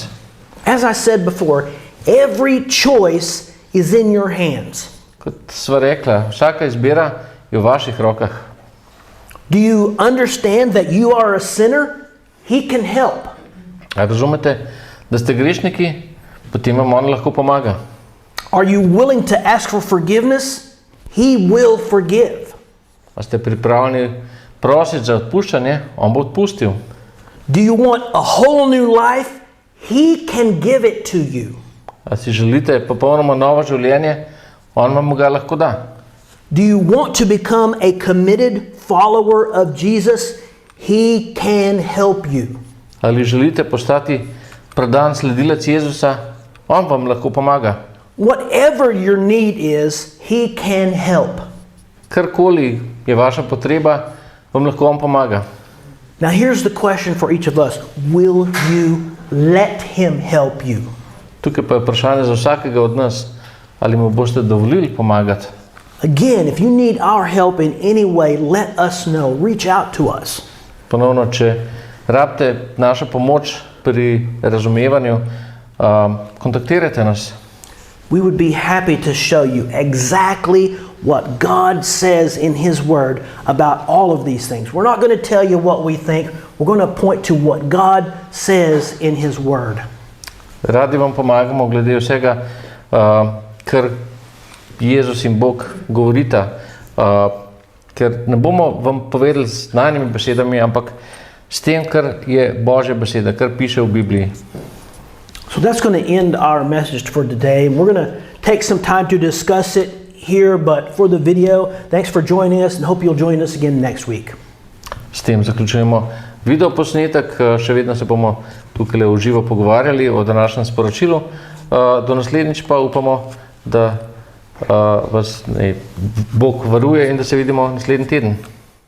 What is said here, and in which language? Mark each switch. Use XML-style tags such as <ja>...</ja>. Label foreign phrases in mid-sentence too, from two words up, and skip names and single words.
<en>As I said before, every choice is in your hands.</en> <sl>Kot sva rekla, vsaka izbira je v vaših rokah.</sl> <en>Do you understand that you are a sinner? He can help.</en> <sl>A razumete, da ste grešniki, potem vam on lahko pomaga.</sl> <en>Are you willing to ask for forgiveness? He will forgive.</en> <sl>A ste pripravljeni prositi za odpuščanje? On bo odpustil.</sl> <en>Do you want a whole new life? He can give it to you.</en> <sl>A si želite popolnoma novo življenje? On vam ga lahko da.</sl> <en>Do you want to become a committed follower of Jesus? He can help you.</en> <sl>Ali želite postati predan sledilec Jezusa? On vam lahko pomaga.</sl> <en>Whatever your need is, he can help.</en> <sl>Karkoli je vaša potreba, vam lahko on pomaga.</sl> <en>Now here's the question for each of us. Will you let him help you?</en> <sl>Tukaj pa je vprašanje za vsakega od nas, ali mu boste dovolili pomagati.</sl> <en>Again, if you need our help in any way, let us know. Reach out to us.</en> <sl>Ponovno, če rabite našo pomoč pri razumevanju, kontaktirajte nas.</sl> <en>We would be happy to show you exactly what God says in his word about all of these things. We're not going to tell you what we think. We're going to point to what God says in his word.</en> <sl>Radi vam pomagamo glede vsega, kar Jezus in Bog govorita, ker ne bomo vam povedali z znanimi besedami, ampak s tem, kar je Božja beseda, kar piše v Bibliji.</sl> <en>So that's going to end our message for today. We're going to take some time to discuss it here, but for the video, thanks for joining us and hope you'll join us again next week.</en> <sl>s tem zaključujemo video posnetek, še vedno se bomo tukaj v živo pogovarjali o današnjem sporočilu. Do naslednjič pa upamo, da vas Bog varuje in da se vidimo naslednji teden.</sl>